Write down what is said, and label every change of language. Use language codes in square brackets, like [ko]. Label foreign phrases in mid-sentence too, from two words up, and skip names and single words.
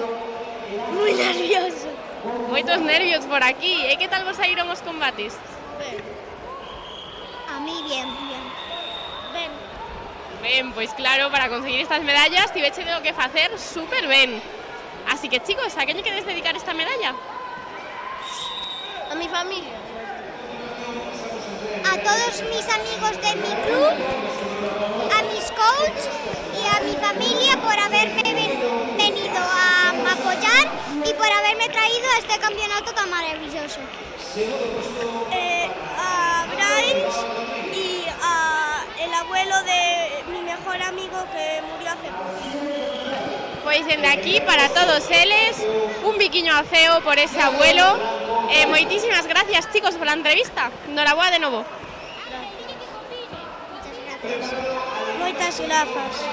[es] Muy nervioso. [gl] Moitos nervios por aquí. E que tal vos saíron os combates? [es] A mí bien. [gl] Ben, pois claro, para conseguir estas medallas tiveche o que facer super ben. Así que, chicos, a quen lle queres dedicar esta medalla? [es] A mi familia. A todos mis amigos de mi club, a mis coaches y a mi familia por haberme venido a apoyar y por haberme traído a este campeonato tan maravilloso. A Bryce y a el abuelo de mi mejor amigo que murió hace poco. [gl] Pois dende aquí, para todos eles, un biquiño ao ceo por ese abuelo. Moitísimas gracias, chicos, pola entrevista. Noraboa de novo. Moitas grazas.